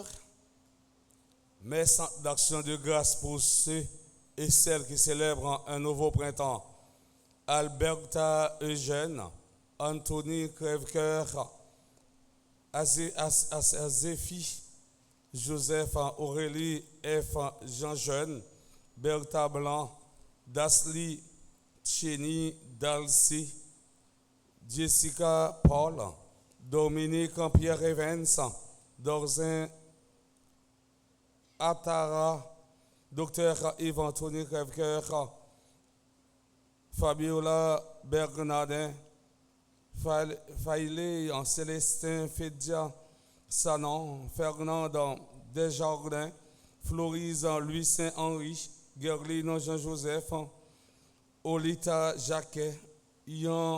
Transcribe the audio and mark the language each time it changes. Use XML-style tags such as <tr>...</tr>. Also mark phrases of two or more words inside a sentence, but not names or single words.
<fr>Mes centres d'action de grâce pour ceux et celles qui célèbrent un nouveau printemps. Alberta Eugène, Anthony Crèvecoeur, Azéphie, Joseph Aurélie F. Jean Jeune, Bertha Blanc, Dasli Chény Dalcy, Jessica Paul, Dominique Pierre Evans, Dorzin Atara, Dr. Yves Anthony Crèvecoeur, Fabiola Bernardin, Faïlé Célestin Fédia Sanon, Fernand Desjardins, Florise Louis Saint-Henri, Gerline Jean-Joseph, Olita Jacquet, Ian</fr>